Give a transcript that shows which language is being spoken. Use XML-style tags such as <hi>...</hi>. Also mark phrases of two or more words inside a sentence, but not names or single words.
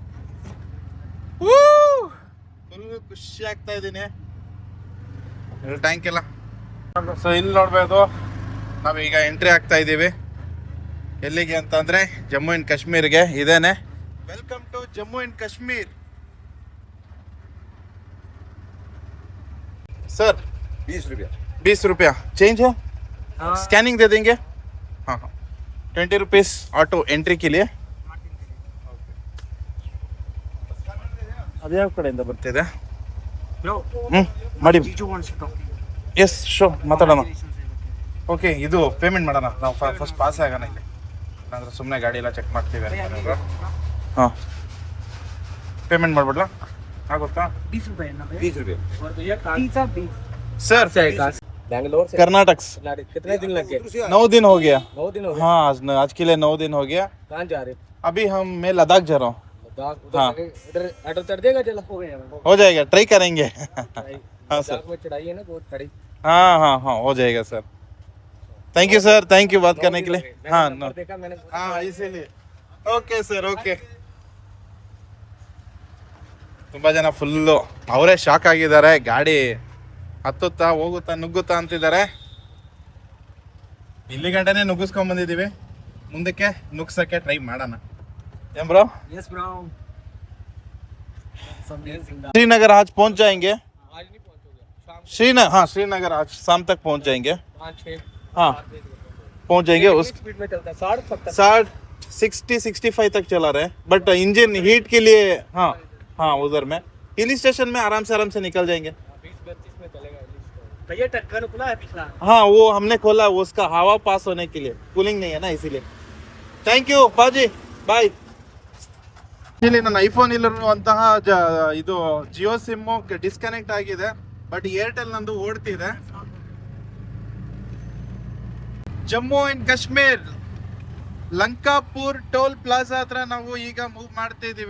<kn>ಫುಲ್ ಖುಷಿ ಆಗ್ತಾ ಇದ್ದೀನಿ, ಟ್ಯಾಂಕ್ ಎಲ್ಲ. ಸೊ ಇಲ್ಲಿ ನೋಡ್ಬೋದು, ನಾವೀಗ ಎಂಟ್ರಿ ಆಗ್ತಾ ಇದ್ದೀವಿ. ಎಲ್ಲಿಗೆ ಅಂತಂದರೆ ಜಮ್ಮು ಆ್ಯಂಡ್ ಕಾಶ್ಮೀರ್ಗೆ. ಇದೇನೆ</kn> <en>welcome to Jammu and Kashmir.</en> <hi>सर 20 रुपया चेंज है, स्कैनिंग दे देंगे. हाँ 20</hi> <en>rupees auto entry</en> <hi>के लिए.</hi> <kn>ಅದು ಯಾವ ಕಡೆಯಿಂದ ಬರ್ತಿದೆ ಮಾಡಿ. ಎಸ್ ಶೋ ಮಾತಾಡೋಣ. ಓಕೆ ಇದು ಪೇಮೆಂಟ್ ಮಾಡೋಣ ನಾವು,</kn> <en>first pass</en> <kn>ಆಗೋಣ ಇಲ್ಲಿ, ಇಲ್ಲಾಂದ್ರೆ ಸುಮ್ಮನೆ ಗಾಡಿ ಎಲ್ಲ ಚೆಕ್ ಮಾಡ್ತೀವಿ. ಹಾಂ ಪೇಮೆಂಟ್ ಮಾಡ್ಬಿಡ್ಲಾ, ಆಗುತ್ತಾ?</kn> <hi>20 रुपये सर बैंगलोर से कर्नाटक से कितने दिन लग गए? 9 दिन हो गया. 9 दिन हो गए. हाँ आज के लिए 9 दिन हो गया. कहाँ जा रहे? अभी मैं लद्दाख जा रहा हूँ. हाँ। उधर ऑटो चढ़ देगा चलो हो गया हो जाएगा, ट्राई करेंगे। हाँ सर, में चढ़ाई है ना बहुत खड़ी हाँ हाँ हाँ, हो जाएगा सर।</hi> <en>thank you sir, thank you</en> <hi>बात करने के लिए। हाँ नो, देखा मैंने हाँ इसीलिए।</hi> <en>okay sir, okay.</en> <kn>ತುಂಬ ಜನ ಫುಲ್ಲು ಅವರೇ ಶಾಕ್ ಆಗಿದ್ದಾರೆ. ಗಾಡಿ ಹತ್ತುತ್ತಾ ಹೋಗುತ್ತಾ ನುಗ್ಗುತ್ತಾ ಅಂತಿದ್ದಾರೆ. ಇಲ್ಲಿ ಗಂಟನೆ ನುಗ್ಗಿಸ್ಕೊಂಡ್ ಬಂದಿದ್ದೀವಿ, ಮುಂದಕ್ಕೆ ನುಗ್ಸಕ್ಕೆ ಟ್ರೈ ಮಾಡೋಣ. ಏನ್ ಬ್ರೋ?</kn> <en>yes bro</en> <hi>श्रीनगर आज पहुंच जाएंगे. आज नहीं पहुंचोगे शाम श्रीनगर, हाँ श्रीनगर आज शाम तक पहुंच जाएंगे. 5-6 हाँ पहुंच जाएंगे. उस स्पीड में चलता है 60-70 60-65 तक चला रहे,</hi> <en>but engine heat</en> <hi>के लिए. हाँ हाँ, उधर में</hi> <en>hill station</en> <hi>में आराम से निकल जाएंगे. 20-32 में चलेगा भैया. टक्कर खुला है पिछला. हाँ वो हमने खोला, उसका हवा पास होने के लिए, कूलिंग नहीं है ना इसीलिए.</hi> <en>thank you paaji, bye.</en> <kn>ಇಲ್ಲಿ ನನ್ನ ಐಫೋನ್ ಇಲ್ಲಿರುವಂತಹ ಇದು ಜಿಯೋ ಸಿಮ್ಮು ಡಿಸ್ಕನೆಕ್ಟ್ ಆಗಿದೆ, ಬಟ್ ಏರ್ಟೆಲ್ ನಂದು ಓಡ್ತಿದೆ. ಜಮ್ಮು ಅಂಡ್ ಕಾಶ್ಮೀರ್ ಲಂಕಾಪುರ್</kn> <en>toll plaza</en> <kn>ಹತ್ರ ನಾವು ಈಗ ಮೂವ್ ಮಾಡ್ತಾ ಇದೀವಿ.</kn>